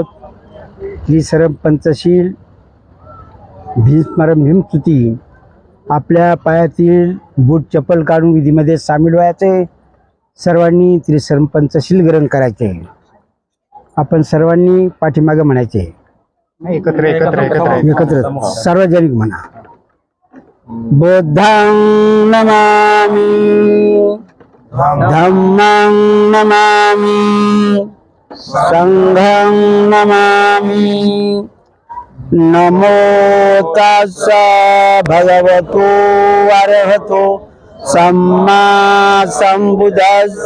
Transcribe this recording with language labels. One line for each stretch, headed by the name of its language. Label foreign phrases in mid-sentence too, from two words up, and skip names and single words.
Marathi: त्रिसर्व पंचशील भीमस्मरण भीमस्तुती आपल्या पायातील बूट चप्पल काढून विधीमध्ये सामील व्हायचे. सर्वांनी त्रिसर्व पंचशील ग्रहण करायचे. आपण सर्वांनी पाठीमागे म्हणायचे. एकत्र सार्वजनिक म्हणा.
Pali: बुद्धं नमामि धम्मं नमामि संघं नमामि. नमो तस्स भगवतो अरहतो सम्मा संबुद्धस्स.